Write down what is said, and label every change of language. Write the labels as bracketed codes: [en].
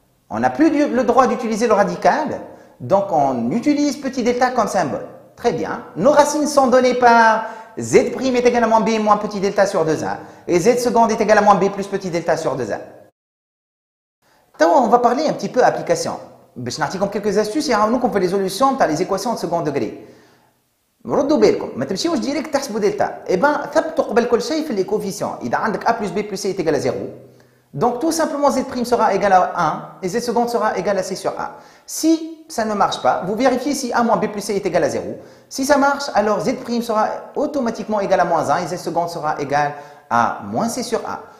[fr] On n'a plus le droit d'utiliser le radical. Donc, on utilise petit delta comme symbole. Très bien. Nos racines sont données par z' est égal à moins b moins petit delta sur 2a. Et z seconde est égal à moins b plus petit delta sur 2a. On va parler un petit peu application. Je vais comme quelques astuces et nous qu'on fait les solutions dans les équations de second degré. [ar] ردوا بالكم ما تمشيوش ديريكت تحسبوا دلتا. اي بان ثبتوا قبل كل شيء في ليكوفيسيون. اذا عندك [fr] a plus b plus c est égal à 0, donc tout simplement z' sera égal à 1 et z seconde sera égal à c sur a. Si ça ne marche pas, vous vérifiez si a moins b plus c est égal à 0. Si ça marche, alors z' sera automatiquement égal à moins 1 et z seconde sera égal à moins c sur a.